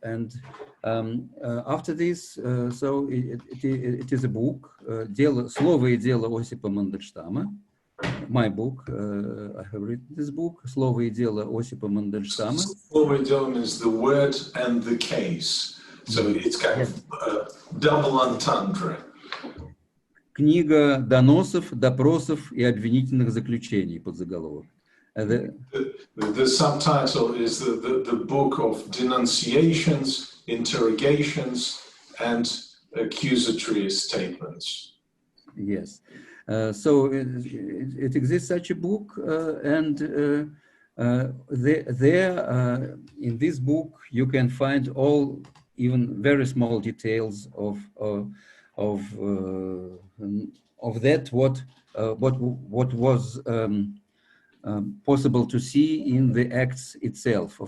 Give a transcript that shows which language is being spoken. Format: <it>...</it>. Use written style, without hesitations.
<en>And after this, so it is a book, Слово и дело Осипа Мандельштама, my book. I have written this book, Слово и дело Осипа Мандельштама. Слово и дело means the word and the case. So it's kind of double entendre.</en> <ru>Книга доносов, допросов и обвинительных заключений, подзаголовок.</ru> <en>The subtitle is the book of denunciations, interrogations, and accusatory statements. Yes. So it exists such a book, and there in this book you can find all, even very small details of that what was possible to see in the acts itself.</en>